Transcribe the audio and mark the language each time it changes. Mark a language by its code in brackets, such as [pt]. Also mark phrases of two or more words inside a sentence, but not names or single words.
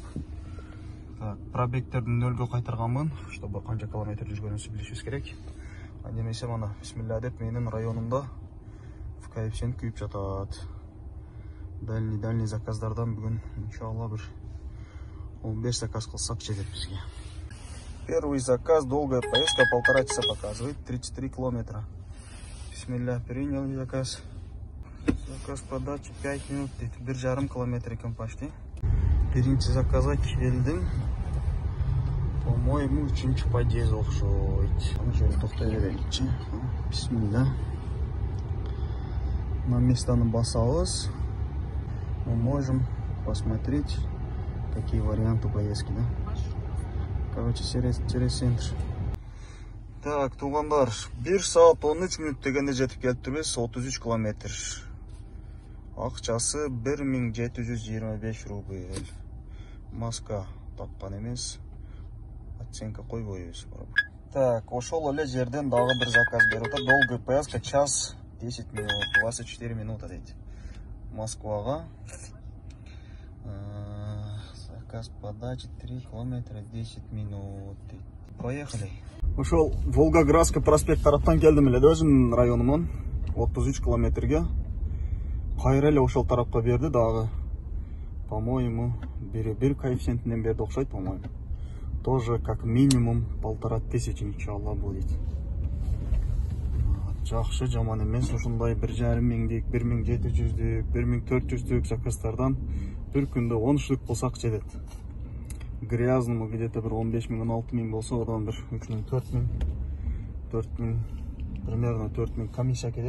[ky] Так, пробегтердин нөлгө кайтарганмын, чтобы канча километр жүргөнүбүздү билишибиз керек. Демесе мана бисмилла деп менин районумда [ru] в коэффициент [ky] күйүп жатат. Дальний заказдардан бүгүн иншалла бир 15 заказ кылсак жетет бизге. [ru] Первый заказ, долгая поездка, 1,5 часа показывает, 34 километра. Бисмилля, принял заказ. Заказ подачи 5 минут, 1,5 километр экен почти. [ky] Биринчи заказга келдим. [ru] По-моему, [ky] үчүнчү подъезд окшойт. Аны жолу токтой береличи. Бисмилля. На местаны басабыз. [ru] Мы можем посмотреть, какие варианты поездки, да? Короче, через центр. Так, [ky] тугандар, 1 саат 13 мүнөт дегенде жетип келиптирбиз, 33 километр. Акчасы 1725 рубль. Маска тапкан эмес. Оценка койбойбуз. Так, ошол эле жерден дагы бир заказ берип атат. [ru] Долгая поездка, час 10 минут, 24 минута дейт. Москвага. Заказ подачи 3 километра 10 минут. Поехали. [ky] Ошол Волгоградский проспект тараптан келдим эле өзүмдүн районумун 33 километрге. Кайра эле ошол тарапка берди дагы. По-моему, бир коэффициентинен берди окшойт, [ru] по-моему. Тоже как минимум 1500 иншалла будет. [ky] Жакшы, жаман эмес. Ушундай 1,5 миңдик, 1700дүк, 1400дүк заказдардан bir күндө 10 штук кылсак жетет. [ru] Грязному где-то [ky] bir 15 миң, 16 миң болсо, одан bir 3 миң, 4 миң, примерно 4 миң комиссия кетет.